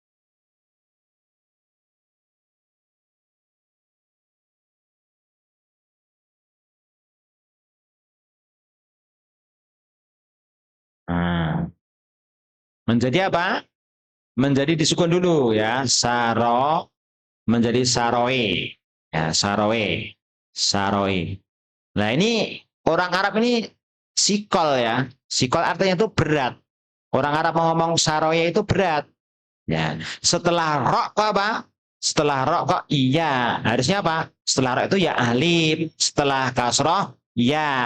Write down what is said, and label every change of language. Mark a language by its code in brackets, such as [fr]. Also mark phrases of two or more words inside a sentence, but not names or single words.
[id] Nah, menjadi apa? Menjadi disukun dulu ya. Saro menjadi saroe. Ya, saroe. Saroe. Nah, ini orang Arab ini sikol ya. Sikol artinya itu berat. Orang Arab mau ngomong saroe itu berat. Ya, setelah rok kok apa? Setelah rok kok iya. Harusnya apa? Setelah rok itu ya alif. Setelah kasroh ya.